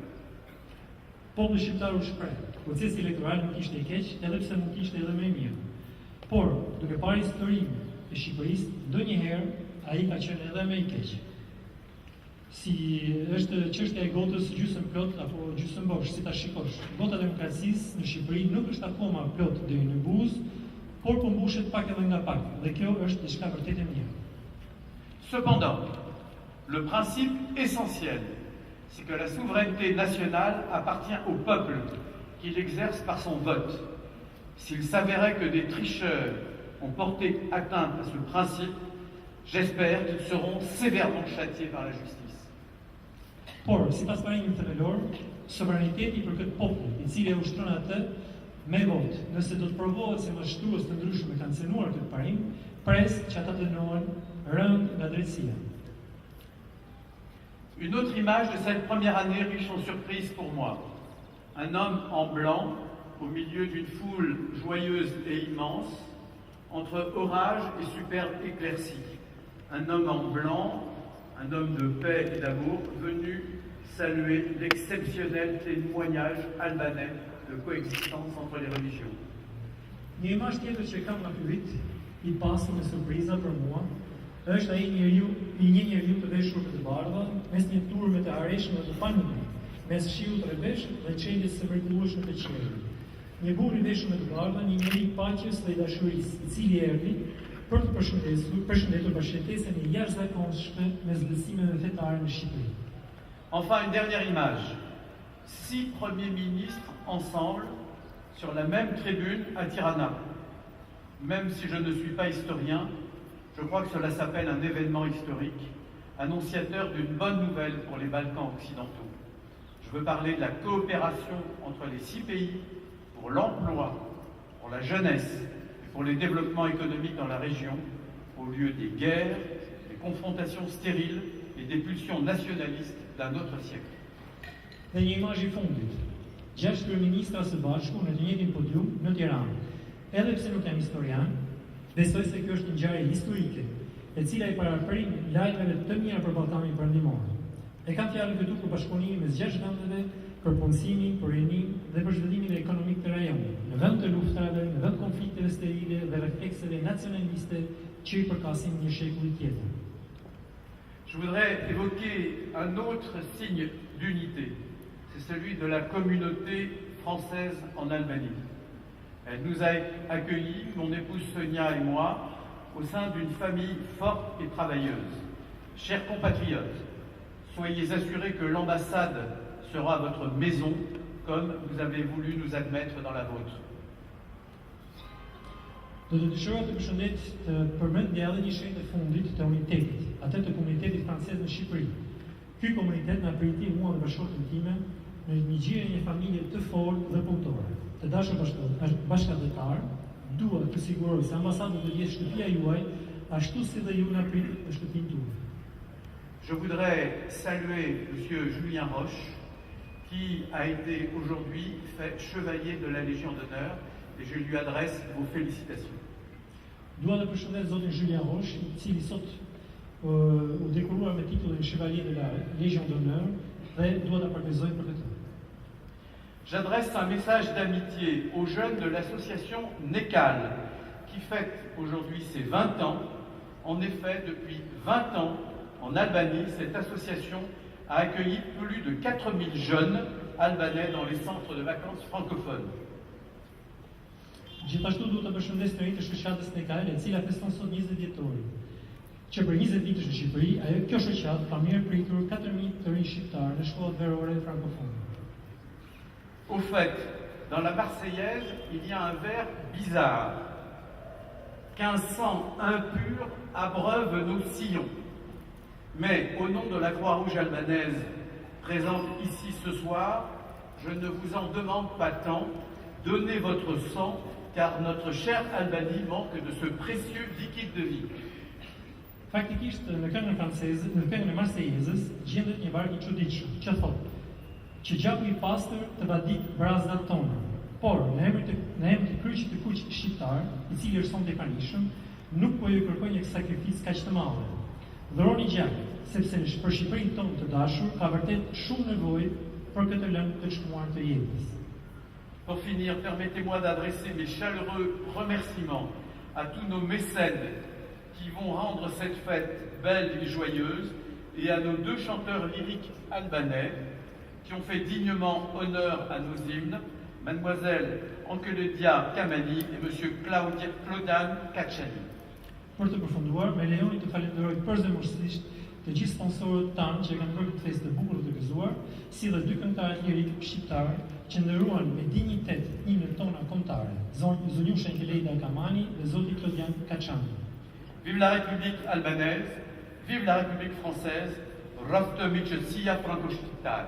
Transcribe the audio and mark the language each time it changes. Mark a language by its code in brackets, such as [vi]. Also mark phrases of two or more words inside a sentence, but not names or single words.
[sq] Populli shqiptar u shpreh. Procesi elektoral nuk ishte i keq, edhe pse mund të ishte edhe më i mirë. Por, duke parë historinë e Shqipërisë, ndonjëherë ai ka qenë edhe më i keq. Si është çështja e gotës gjysmë plot apo gjysmë bosh, si ta shikosh. Gota e demokracisë në Shqipëri nuk është akoma plot deri në buzë, por po mbushet pak edhe nga pak, dhe kjo është diçka vërtet e mirë. [fr] Cependant, le principe essentiel, c'est que la souveraineté nationale appartient au peuple, qui l'exerce par son vote. S'il s'avérait que des tricheurs ont porté atteinte à ce principe, j'espère qu'ils seront sévèrement châtiés par la justice. [sq] Por, sipas parimit themelor, sovraniteti për këtë popull, i cili e ushtron atë me votë, nëse do të provohet se mashtrues të ndryshëm e kanë cënuar këtë parim, pres që ata dënohen rënd nga drejtësia. [fr] Une autre image de cette première année riche en surprises pour moi. Un homme en blanc, au milieu d'une foule joyeuse et immense, entre orage et superbe éclaircie. Un homme en blanc, un homme de paix et d'amour, venu saluer l'exceptionnel témoignage albanais de coexistence entre les religions. [sq] Një imazh tjetër që kam nga ky vit, i pasur me surpriza për mua, është ai një njeriu të veshur me të bardha, mes një turme të areshme të panime, mes shiut të rreveshët dhe çeljes së mrekullueshme të qiellit. Një burr i veshur me të bardha, një njeri i paqes dhe i dashurisë, i cili erdhi për të përshëndetur bashkëtesën e jashtëzakonshme mes besimeve fetare në Shqipëri. [fr] Enfin, une dernière image. 6 premiers ministres ensemble sur la même tribune à Tirana. Même si je ne suis pas historien, je crois que cela s'appelle un événement historique, annonciateur d'une bonne nouvelle pour les Balkans occidentaux. Je veux parler de la coopération entre les 6 pays pour l'emploi, pour la jeunesse, pour les développements économiques dans la région, au lieu des guerres, des confrontations stériles et des pulsions nationalistes d'un autre siècle. [sq] Dhe një imazh I fundit. 6 kryeministra së bashku në të njëjtin podium në Tiranë. Edhe pse nuk jam historian, besoj se kjo është një ngjarje historike, e cila I paraprin lajmeve të mira për Ballkanin Perëndimor. E kam fjalën këtu për bashkëpunimin mes 6 vendeve, për punësimin, për rinim dhe për zhvillimin ekonomik të rajonit, në vend të luftave, në vend konflikteve sterile dhe reflekseve nacionaliste që I përkasin një shekulli tjetër. [fr] Je voudrais évoquer un autre signe d'unité. C'est celui de la communauté française en Albanie. Elle nous a accueillis, mon épouse Sonia et moi, au sein d'une famille forte et travailleuse. Chers compatriotes, soyez assurés que l'ambassade sera votre maison, comme vous avez voulu nous admettre dans la vôtre. [sq] Do të dëshiroj të përshëndet të përmendja edhe një shenjë të fundit të unitetit, atë të komunitetit francez në Shqipëri. Ky komunitet na priti mua dhe bashkëshorten time në një gjirje një familje të fortë dhe punëtore. Të dashur bashkëdhetar, dua të siguroj se ambasada do të jetë shtëpia juaj, ashtu si dhe ju na prit në shtëpinë tuaj. [fr] Je voudrais saluer M. Julien Roche, qui a été aujourd'hui fait chevalier de la Légion d'honneur, et je lui adresse vos félicitations. [sq] Dua të përshëndet zotin Julien Roche, I cili sot u dekoruar me titullin [fr] Chevalier de la Légion d'honneur [sq] dhe dua ta përgëzoj për këtë. [fr] J'adresse un message d'amitié aux jeunes de l'association NECAL, qui fête aujourd'hui ses 20 ans. En effet, depuis 20 ans, en Albanie, cette association a accueilli plus de 4000 jeunes albanais dans les centres de vacances francophones. [sq] Gjithashtu duhet të përshëndes të rinj të shoqatës NECAL, e cila feston sot 20 vjetorin. Që për 20 vitësh në Shqipëri, kjo shoqatë ka mirë pritur 4000 të rinj shqiptar në shkollat verore frankofone. [fr] Au fait, dans la Marseillaise, il y a un vers bizarre. Qu'un sang impur abreuve nos sillons. Mais au nom de la Croix-Rouge albanaise présente ici ce soir, je ne vous en demande pas tant. Donnez votre sang, car notre chère Albanie manque de ce précieux liquide de vie. [sq] Faktikisht në këngën franceze, në këngën e Marsejezës, gjendet një varg I çuditshëm, që thotë që gjaku I pastër të vadit brazdat tona, por në emër të kryqit të kuq shqiptar, I cili është sonte I pranishëm, nuk po ju kërkoj një sakrificë kaq të madhe. Dhuroni gjak, sepse për Shqipërinë tonë të dashur ka vërtet shumë nevojë për këtë lëndë të shkuar të jetës. [fr] Pour finir, permettez-moi d'adresser mes chaleureux remerciements à tous nos mécènes qui vont rendre cette fête belle et joyeuse, et à nos 2 chanteurs lyriques albanais qui ont fait dignement honneur à nos hymnes, Mademoiselle Ankeledia Kamani et Monsieur Klodan Kachani. [sq] Për të përfunduar, me lejoni të falenderoj përzemërsisht të gjithë sponsorët tanë që kanë bërë këtë festë të bukur të gëzuar, si dhe 2 këngëtarë lirik shqiptar që ndëruan me dinjitet himnet tona kombëtare, zonjusha Ankeledia Kamani dhe zoti Klodian Kachani. [fr] Vive la République albanaise, vive la République française, [sq] raftë miqësia franco-shqiptare.